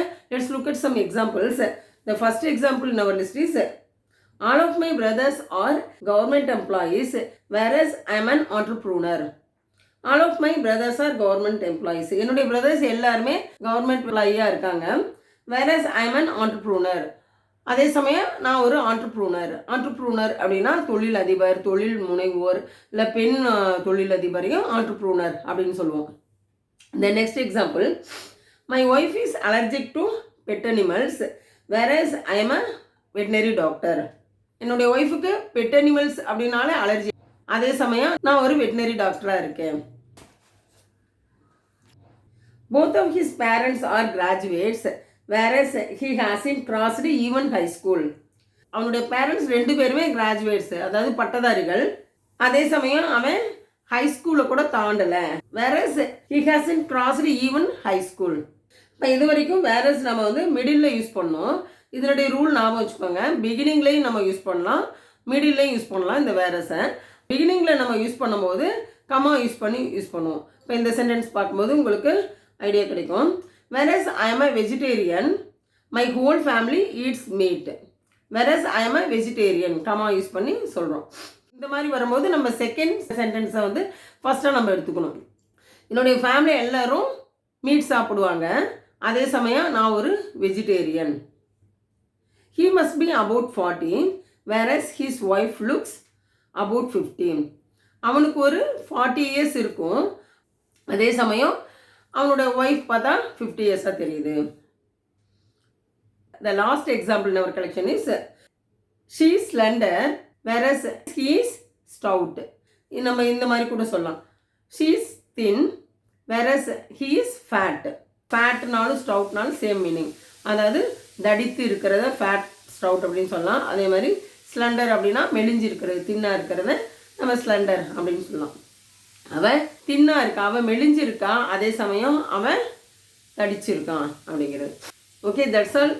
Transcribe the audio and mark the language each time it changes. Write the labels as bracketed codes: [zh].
[en] Let's look at some examples. The first example in our list is, all of my brothers are government employees, whereas I am an entrepreneur. All of my brothers are government employees. [ta] என்னுடைய brothers எல்லாருமே government எம்ப்ளாயியாக இருக்காங்க. [en] whereas I am an entrepreneur. [ta] அதே சமயம் நான் ஒரு entrepreneur அப்படின்னா தொழில் அதிபர், தொழில் முனைவோர், இல்லை பெண் தொழிலதிபரையும் ஆண்டர்ப்ரூனர் அப்படின்னு சொல்லுவோம். [en] The next example, my wife is allergic to pet animals, whereas I am a veterinary doctor. [ta] என்னுடைய ஒய்ஃபுக்கு பெட் அனிமல்ஸ் அப்படின்னாலே அலர்ஜி, அதே சமயம் நான் ஒரு வெட்டினரி டாக்டராக இருக்கேன். [en] Both of his parents are graduates, whereas he hasn't crossed even high school. [ta] அவனுடைய பேரண்ட்ஸ் ரெண்டு பேருமே கிராஜுவேட்ஸ், அதாவது பட்டதாரிகள். அதே சமயம் அவன் ஹை ஸ்கூலில் கூட தாண்டலை. [en] whereas he hasn't crossed even high school. [ta] இப்போ இது வரைக்கும் வேரஸ் நம்ம வந்து மிடில் யூஸ் பண்ணோம். இதனுடைய ரூல் ஞாபகம் வச்சுக்கோங்க. பிகினிங்லேயும் நம்ம யூஸ் பண்ணலாம், மிடில்லையும் யூஸ் பண்ணலாம். இந்த வேரஸை பிகினிங்கில் நம்ம யூஸ் பண்ணும்போது கமா யூஸ் பண்ணுவோம். இப்போ இந்த சென்டென்ஸ் பார்க்கும்போது உங்களுக்கு ஐடியா கிடைக்கும். [en] Whereas I am a vegetarian, my whole family eats meat. Whereas I am a vegetarian, [ta] comma use பண்ணி சொல்கிறோம். இந்த மாதிரி வரும்போது நம்ம செகண்ட் சென்டென்ஸை வந்து ஃபஸ்ட்டாக நம்ம எடுத்துக்கணும். என்னுடைய ஃபேமிலி எல்லோரும் மீட் சாப்பிடுவாங்க, அதே சமயம் நான் ஒரு vegetarian. [en] He must be about 40, whereas his wife looks about 15. [ta] அவனுக்கு ஒரு 40 இயர்ஸ் இருக்கும், அதே சமயம் அவனோட ஒய்ஃப் பார்த்தா 50 இயர்ஸாக தெரியுது. [en] The last example in our collection is, she is slender, whereas he is stout. [ta] நம்ம இந்த மாதிரி கூட சொல்லலாம். [en] She is thin, whereas he is fat. [ta] ஃபேட்னாலும் ஸ்டவுட்னாலும் same meaning, அதாவது தடித்து இருக்கிறத ஃபேட் ஸ்டவுட் அப்படின்னு சொல்லலாம். அதே மாதிரி ஸ்லண்டர் அப்படின்னா மெலிஞ்சு இருக்கிறது, தின்னாக இருக்கிறத நம்ம ஸ்லண்டர் அப்படின்னு சொல்லலாம். அவன் தின்னாக இருக்கான், அவன் மெலிஞ்சு இருக்கான், அதே சமயம் அவன் தடிச்சிருக்கான் அப்படிங்கிறது. [en] Okay, that's all.